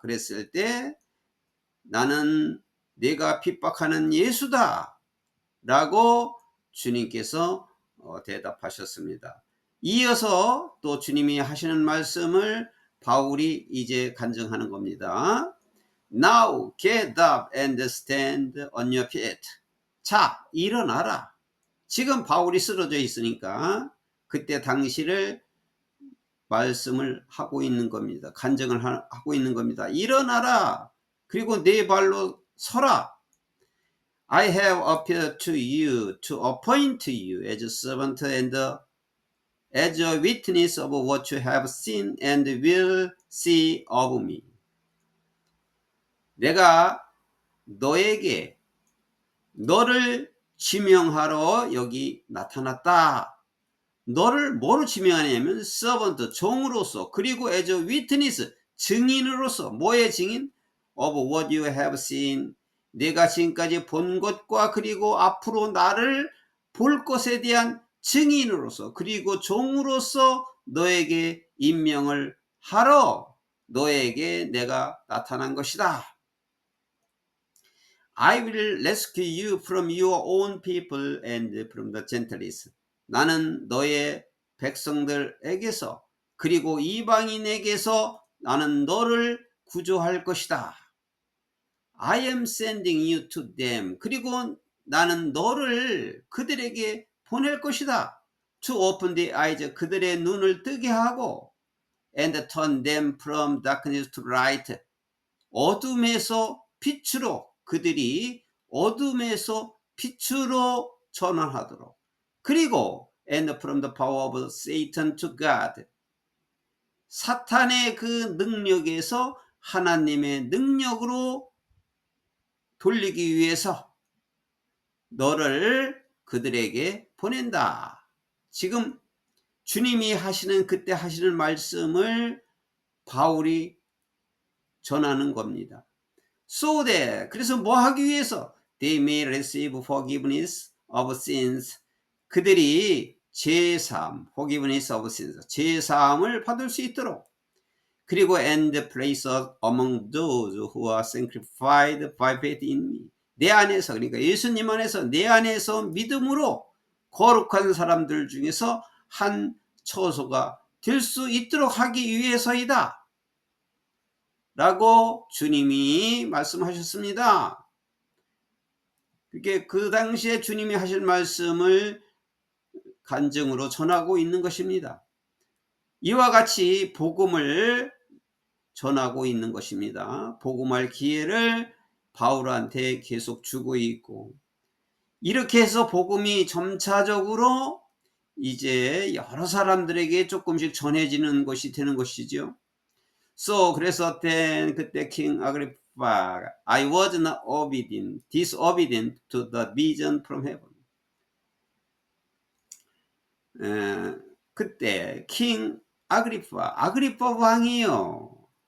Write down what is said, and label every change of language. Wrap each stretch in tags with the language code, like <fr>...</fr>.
<ko>그랬을 때 나는 네가 핍박하는 예수다 라고 주님께서 대답하셨습니다. 이어서 또 주님이 하시는 말씀을 바울이 이제 간증하는 겁니다.</ko> <en>Now get up and stand on your feet.</en> <ko>자, 일어나라. 지금 바울이 쓰러져 있으니까 그때 당시를 말씀을 하고 있는 겁니다. 간증을 하고 있는 겁니다. 일어나라. 그리고 네 발로 서라.</ko> <en>I have appeared to you to appoint you as a servant and as a witness of what you have seen and will see of me.</en> <ko>내가 너를 지명하러 여기 나타났다. 너를 뭐로 지명하냐면 servant, 종으로서, 그리고</ko> <en>as a witness,</en> <ko>증인으로서. 뭐의 증인?</ko> <en>of what you have seen,</en> <ko>내가 지금까지 본 것과 그리고 앞으로 나를 볼 것에 대한 증인으로서, 그리고 종으로서 너에게 임명을 하러 너에게 내가 나타난 것이다.</ko> <en>I will rescue you from your own people and from the Gentiles.</en> <ko>나는 너의 백성들에게서 그리고 이방인에게서 나는 너를 구조할 것이다.</ko> <en>I am sending you to them.</en> <ko>그리고 나는 너를 그들에게 보낼 것이다.</ko> <en>To open the eyes,</en> <ko>그들의 눈을 뜨게 하고,</ko> <en>and turn them from darkness to light.</en> <ko>어둠에서 빛으로, 그들이 어둠에서 빛으로 전환하도록. 그리고</ko> <en>and from the power of Satan to God.</en> <ko>사탄의 그 능력에서 하나님의 능력으로 돌리기 위해서 너를 그들에게 보낸다. 지금 주님이 하시는, 그때 하시는 말씀을 바울이 전하는 겁니다.</ko> <en>So that,</en> <ko>그래서 뭐 하기 위해서?</ko> <en>They may receive forgiveness of sins.</en> <ko>그들이 제사함,</ko> <en>forgiveness of sins,</en> <ko>제사함을 받을 수 있도록. 그리고</ko> <en>and place among those who are sanctified by faith in me.</en> <ko>내 안에서, 그러니까 예수님 안에서, 내 안에서 믿음으로 거룩한 사람들 중에서 한 처소가 될 수 있도록 하기 위해서이다. 라고 주님이 말씀하셨습니다. 그게 그 당시에 주님이 하신 말씀을 간증으로 전하고 있는 것입니다. 이와 같이 복음을 전하고 있는 것입니다. 복음할 기회를 바울한테 계속 주고 있고, 이렇게 해서 복음이 점차적으로 이제 여러 사람들에게 조금씩 전해지는 것이 되는 것이죠. 그래서 그때</ko> <en>king Agrippa, I was not disobedient to the vision from heaven.</en> <ko>그때 king 아그리파 왕이요.</ko>